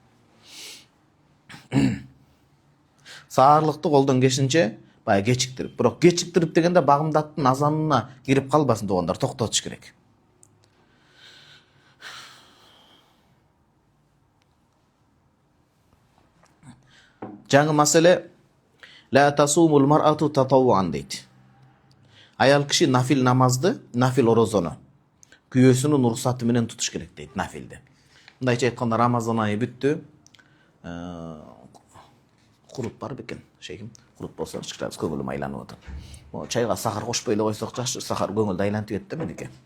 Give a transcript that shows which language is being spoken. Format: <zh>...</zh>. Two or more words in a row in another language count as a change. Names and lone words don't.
<ky>Саарлыкты колдон келишинче баягы кечиктирип, бирок кечиктирип дегенде багымдаттын азанына кирип калбасын туугандар, токтотуш керек. Жаңы маселе</ky> <ar>لا تصوم المرأة تطوعا</ar> <ky>дейт. Аял киши нафил намазды, нафил орозону күйөөсүнүн уруксаты менен тутуш керек дейт нафилди. Мындайча айтканда Рамазан айы бүттү. Курут бар бекен, шейхим. Курут болсо кичине көңүлүм айланып атат. Могу чайга сахар кошпой эле койсок жакшы, сахар көңүлдү айлантып кетти менеке.</ky>